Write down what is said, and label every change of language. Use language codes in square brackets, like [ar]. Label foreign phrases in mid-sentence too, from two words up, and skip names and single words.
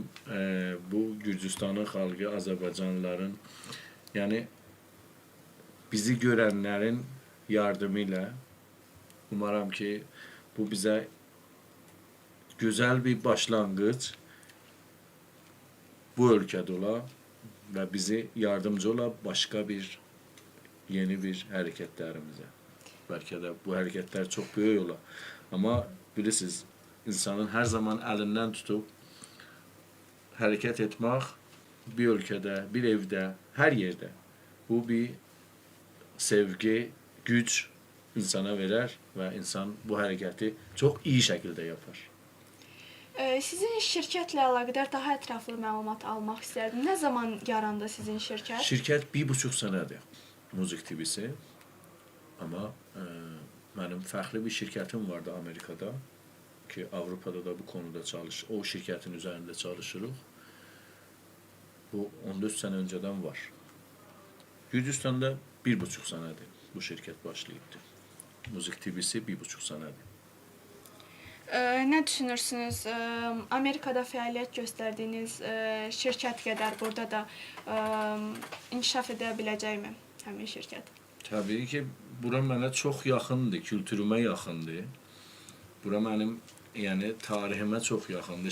[az] Bu Gürcüstanın xalqı, Azərbaycanlıların, yəni bizi görənlərin yardımı ilə umaram ki, bu bizə gözəl bir başlanğıc bu ölkədə ola və bizi yardımcı ola başqa bir yeni bir hareketlerimize. [tr] Belki de bu hareketler çok büyük ola. Ama bilirsiniz, insanın her zaman elinden tutup hareket etmek bir ülkede, bir evde, her yerde. Bu bir sevgi, güç insana verer ve insan bu hareketi çok iyi şekilde yapar. [az] Sizin şirkətlə əlaqədar daha ətraflı məlumat almaq istərdim. Nə zaman yarandı sizin şirkət? [tr] Şirket 1,5 senedir. Müzik TV'si. Ama benim farklı bir şirketim vardı Amerika'da. Ki Avrupa'da da bu konuda o şirketin üzerinde çalışırıq. Bu 14 sene önceden var. Gürcistan'da 1,5 senedir bu şirket başlayıptı. Müzik TV'si 1,5 senedir. [az] Nə düşünürsünüz? Amerikada fəaliyyət göstərdiyiniz şirkət qədər burada da inkişaf edə biləcəkmi həmin şirkət? Tabii ki, bura mənə çox yaxındır, kültürümə yaxındır. Bura mənim, yəni tariximə çox yaxındır.